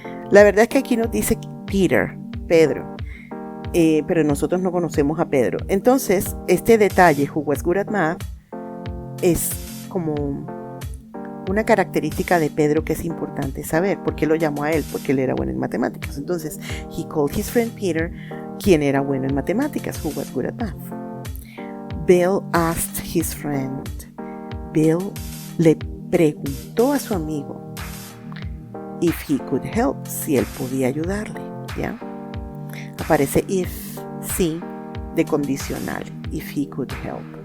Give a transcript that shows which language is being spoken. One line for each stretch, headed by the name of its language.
Spanish: La verdad es que aquí nos dice Peter, Pedro, pero nosotros no conocemos a Pedro. Entonces, este detalle,
English: who was good at math,
Spanish: es como una característica de Pedro que es importante saber. ¿Por qué lo llamó a él? Porque él era bueno en matemáticas.
English: Entonces, he called his friend Peter,
Spanish: quien era bueno en matemáticas,
English: who was good at math. Bill asked his friend.
Spanish: Bill le preguntó a su amigo
English: if he could help,
Spanish: si él podía ayudarle, ¿ya? Aparece if, sí, de condicional,
English: if he could help.